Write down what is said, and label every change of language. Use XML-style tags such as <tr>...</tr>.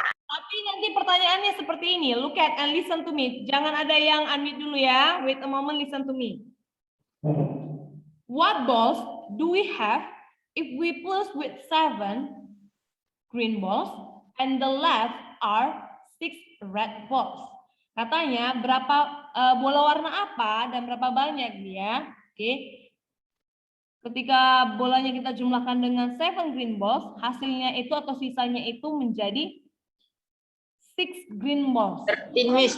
<id>Tapi nanti pertanyaannya seperti ini.</id> <en>Look at and listen to me.</en> <id>Jangan ada yang unmute dulu ya.</id> <en>Wait a moment, listen to me. What balls do we have if we plus with 7 green balls and the left are 6 red balls?</en> <id>Katanya berapa bola warna apa dan berapa banyak dia. Oke. Ketika bolanya kita jumlahkan dengan 7 green balls, hasilnya itu atau sisanya itu menjadi 6 green balls.</id> <en>13, Miss.</en>